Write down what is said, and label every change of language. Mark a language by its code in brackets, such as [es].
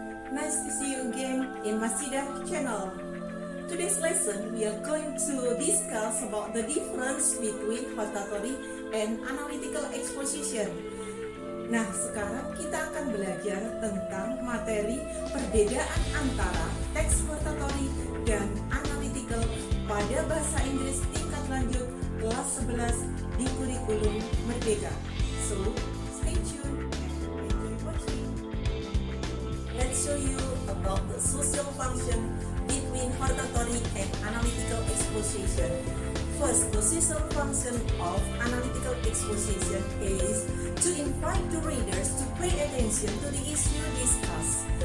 [en] Nice to see you again in Masidah channel. Today's lesson we are going to discuss about the difference between hortatory and analytical exposition. [id] Nah, sekarang kita akan belajar tentang materi perbedaan antara teks hortatory dan analytical pada bahasa Inggris tingkat lanjut kelas 11 di kurikulum Merdeka. [en] So, stay tuned and enjoy watching. Let's show you about the social function between hortatory and analytical exposition. First, the social function of analytical exposition is to invite the readers to pay attention to the issue discussed.